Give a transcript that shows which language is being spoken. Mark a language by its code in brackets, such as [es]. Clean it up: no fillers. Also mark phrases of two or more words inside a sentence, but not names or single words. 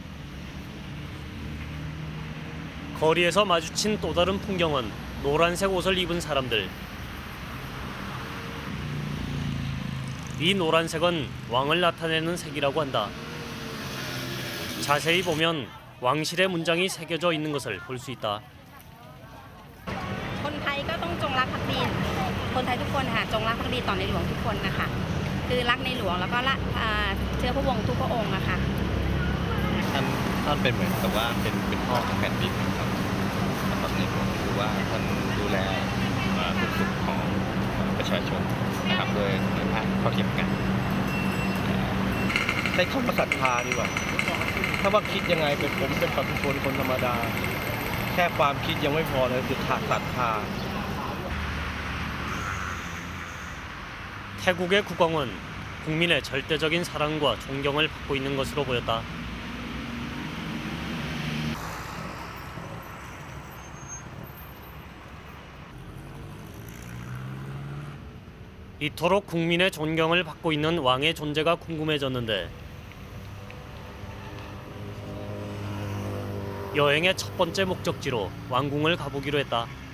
[ko] 거리에서 마주친 또 다른 풍경은 노란색 옷을 입은 사람들. 이 노란색은 왕을 나타내는 색이라고 한다. 자세히 보면 왕실의 문장이 새겨져 있는 것을 볼 수 있다. [th] คนไทยก็ต้องจงรักภักดีคนไทยทุกคนค่ะจงรักภักดีต่อในหลวงทุกคนนะคะคือรักในหลวงแล้วก็เชื้อพระวงศ์ทุกพระองค์นะคะ ท่านเป็นเหมือนกับว่าเป็นพ่อของแผ่นดินครับสำหรับในหลวงคือว่าท่านดูแลทุกสุขของประชาชนนะครับโดยภาคเท่าเทียมกันใช้คำว่าศรัทธาดีกว่าถ้าว่าคิดยังไงผมเป็นปัจจุชนคนธรรมดาแค่ความคิดยังไม่พอเลยคือขาดศรัทธา [ko] 태국의 국왕은 국민의 절대적인 사랑과 존경을 받고 있는 것으로 보였다. 이토록 국민의 존경을 받고 있는 왕의 존재가 궁금해졌는데 여행의 첫 번째 목적지로 왕궁을 가보기로 했다.